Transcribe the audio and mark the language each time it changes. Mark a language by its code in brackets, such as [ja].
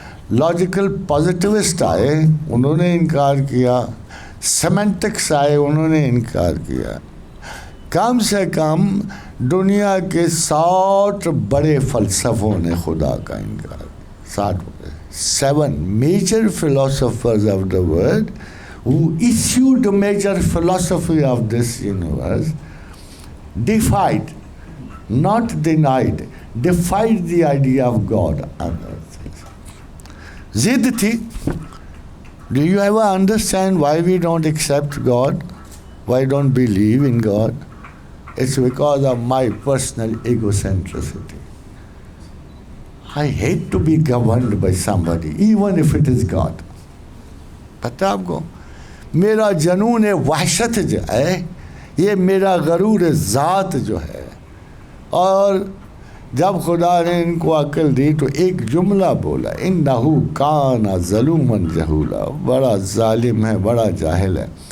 [ur] Logical positivist آئے، انہوں نے انکار کیا. سیمنٹکس آئے، انہوں نے انکار کیا. کم سے کم دنیا کے 60 بڑے فلسفوں نے خدا کا انکار. [en] 7 major philosophers of the world who issued the major philosophy of this universe defied, not denied, defied the idea of God on earth. [ur] Zid thi. [en] Do you ever understand why we don't accept God? Why don't believe in God? It's because of my personal egocentricity. I hate to be governed by somebody, even if it is God. [ur] پتہ آپ کو میرا جنون وحشت جو ہے، یہ میرا غرور ذات جو ہے. اور جب خدا نے ان کو عقل دی تو ایک جملہ بولا، [ar] انہو کان ظلوما جہولا، [ur] بڑا ظالم ہے، بڑا جاہل ہے.